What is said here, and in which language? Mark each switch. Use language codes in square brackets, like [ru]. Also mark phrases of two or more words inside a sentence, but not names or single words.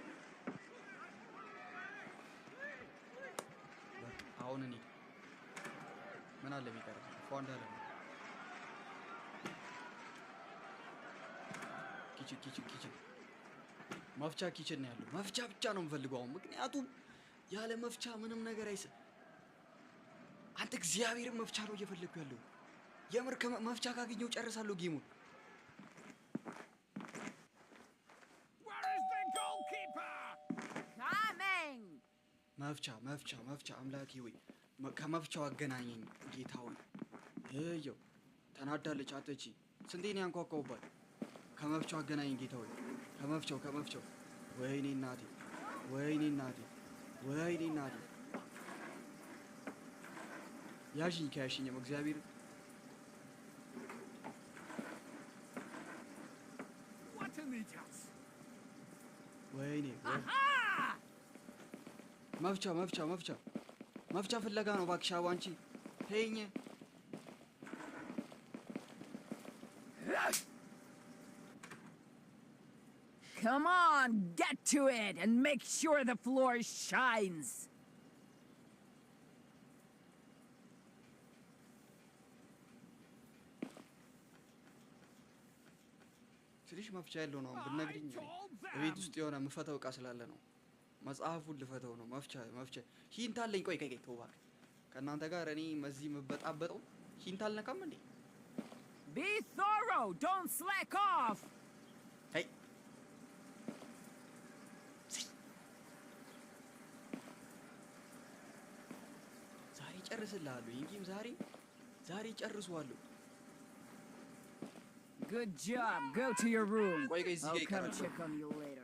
[am] አሁን እኔ ምን አለ የሚቀር ፏንዳ አለ ኪችን መፍቻ ኪችን ነው ያለው። መፍቻ ብቻ ነው የምፈልገው አሁን፣ ምክንያቱም ያለ መፍቻ ምንም ነገር አንተ እግዚአብሔርን መፍቻ ነው እየፈለግኩ ያለው። የምር መፍቻ ካገኘው ጨርሳለሁ ጌሙን። [en] Where is the goalkeeper? Coming. [am] መፍቻ አምላኬ ወይ ከመፍቻው አገናኘኝ ጌታ ሆይ። እየው ተናዳለች አተቺ ስንቴ ነው ያንኳኳውባት። ከመፍቻው አገናኘኝ ጌታ ሆይ። ከመፍቻው ወይኔ እናቴ ያዥኝ ከያሽኝም እግዚአብሔር [en] just. [am] ወይኔ መፍቻ ፍለጋ ነው እባክሽ አቡ አንቺ ተይኝ [en] Come on, get to it and make sure the floor shines. [am] ትንሽ መፍቻ ያለው ነው ብነግሪኝ በቤት ውስጥ የሆነ መፈተው ዕቃ ስላለ ነው መጽሐፉን ልፈተው ነው መፍቻ ሂንት አለኝ ቆይ ተው እባክህ ከእናንተ ጋር እኔ መዚህ መበጣበጠው ሂንት አልነካም እንዴ [en] Be thorough, don't slack off. Hey. [am] ዛሬ ጨርስልሃለሁ ይንኪም ዛሬ ጨርሰዋለሁ [en] Good job. Go to your room. I'll come check on you later.